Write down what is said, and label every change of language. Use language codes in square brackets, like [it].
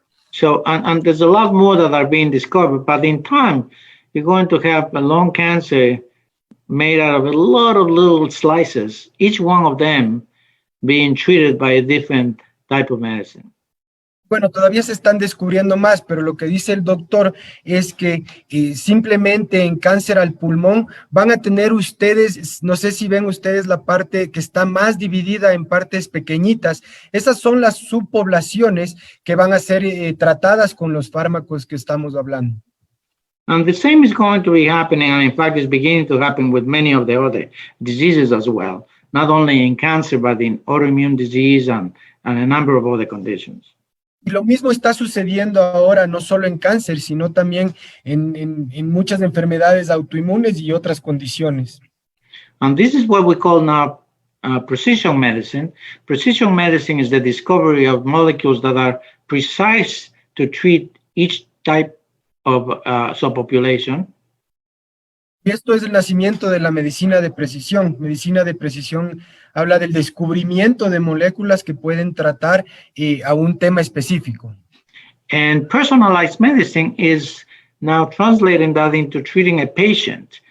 [en] So, and there's a lot more that are being discovered, but in time, you're going to have a lung cancer made out of a lot of little slices, each one of them being treated by a different type of medicine. [es] Bueno, todavía se están descubriendo más, pero lo que dice el doctor es que simplemente en cáncer al pulmón van a tener ustedes, no sé si ven ustedes la parte que está más dividida en partes pequeñitas. Esas son las subpoblaciones que van a ser tratadas con los fármacos que estamos hablando. [en] And the same is going to be happening, and in fact, it's beginning to happen with many of the other diseases as well, not only in cancer, but in autoimmune disease and a number of other conditions. [es] Y lo mismo está sucediendo ahora, no solo en cáncer, sino también en muchas enfermedades autoinmunes y otras condiciones. [en] And this is what we call now precision medicine. Precision medicine is the discovery of molecules that are precise to treat each type of subpopulation. [es] Y esto es el nacimiento de la medicina de precisión. Medicina de precisión habla del descubrimiento de moléculas que pueden tratar a un tema específico. [en] And personalized medicine is now translating that into treating a patient.